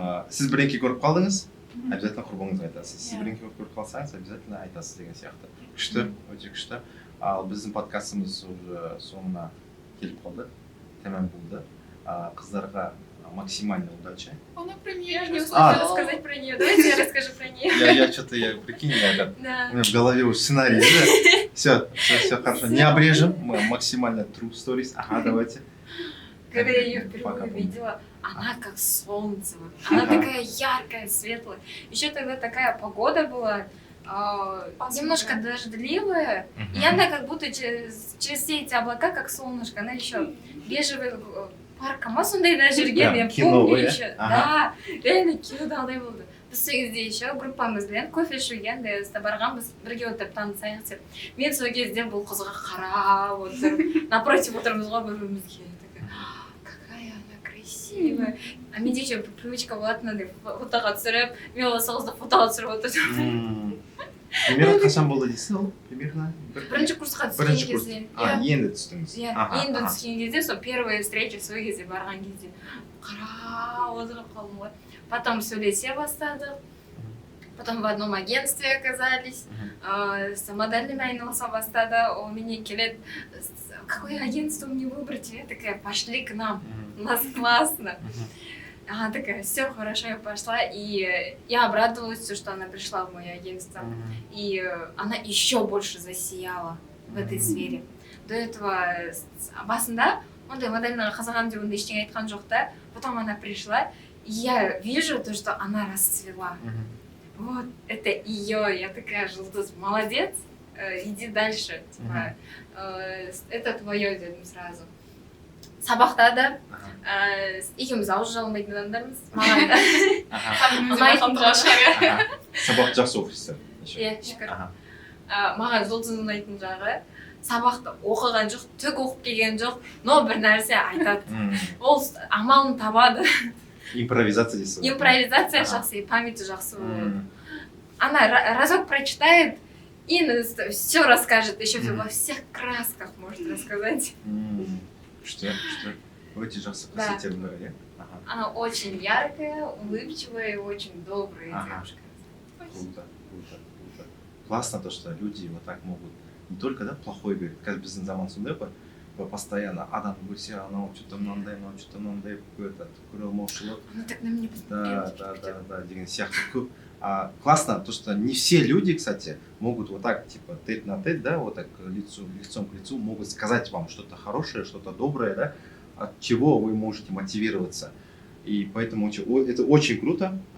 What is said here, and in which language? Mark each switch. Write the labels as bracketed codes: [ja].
[kk] Сіз бірдеңке көріп қалдыңыз, обязательно құрбыңызға айтасыз. Сіз бірдеңке көріп қалсаңыз, обязательно айтасыз деген сияқты. Күшті, өте күшті. Ал біздің подкастымыз [ru] уже [kk] соңына келіп қалды, тәмам болды. Қыздарға [ru] максимальной удачи. Я не успела рассказать про нее. Давайте я расскажу про нее. Я что-то, прикинь, у меня в голове уже сценарий, да? Все хорошо. Не обрежем, мы максимально [en] true stories. [ru] Ага, давайте. Когда я ее впервые увидела, она как солнце. Она такая яркая, светлая. Еще тогда такая погода была, немножко дождливая. И она как будто через все эти облака, как солнышко. Она еще бежевый [kk] паркама сондайда жүрген, [ru] я помню еще. Да, реально [kk] кинодағыдай болды. Біз сол кезде [ru] еще [kk] группамызбен кофе ішуген, барғанбыз, бірге отырып танысайық деп. Мен сол кезде бұл қызға қарап отырып, напротив отырмыз ғой бірімізге. [ru] Какая она красивая. [kk] А менде еще привычка болатын андай фотоға түсіріп, мен ол сол қызды фотоға түсіріп отырдым. Примерно қашан болды дейсіз ол? [ru] Примерно [kk] бірінші курсқа түскен кезде. Енді түстіңіз. Енді түскен кезде, сол [ru] первая встреча [kk] сол кезде барған кезде қарап отырып қалдым ғой. [ru] Потом [kk] сөйлесе бастадық. [ru] Потом в одном агентстве оказались. С модельными айналыса бастады. Он меня [kk] келет, [ru] какое агентство мне выбрать? Я такая, пошли к нам. У нас классно. Она такая, все хорошо, я пошла, и я обрадовалась, что она пришла в мое агентство, и она еще больше засияла в этой сфере. [kk] До этого басында ондай модельного қызығам деп ондай ештеңе айтқан жоқ та, [ru] потом она пришла, и я вижу то, что она расцвела. Вот, это ее, я такая, Жұлдыз, молодец, иди дальше, типа, это твое, [kk] дедім [ru] сразу. [kk] Сабақта да екеуміз ауыз жалмайтын адамдармыз. Маған сабақ жақсы оқисыздар. Иә, шүкір. Маған Жұлдыз ұнайтын жағы, сабақты оқыған жоқ, түк оқып келген жоқ, но бір нәрсе айтады. Ол амалын табады. Импровизация дейсіз. Импровизация жақсы, [ru] памяти [kk] жақсы болады. [ru] Она разок прочитает и все расскажет, еще во всех красках может рассказать. Что? [kk] Өте жақсы қасиеттердің бірі, иә? [ru] Она очень яркая, улыбчивая и очень добрая девушка. Круто. Классно то, что люди вот так могут не только, да, плохой говорить. [kk] Қазір біздің заман сондай ғой, постоянно адам көрсе, анау [ru] что-то мынандай, [kk] көреалмаушылық. [ru] Она так на меня посмотрела. [kk] Да, деген сияқты көп. [ru] Классно то, что не все люди, кстати, могут вот так, типа, тет на тет, да, вот так лицом к лицу, могут сказать вам что-то хорошее, что-то доброе, да, от чего вы можете мотивироваться. И поэтому это очень круто.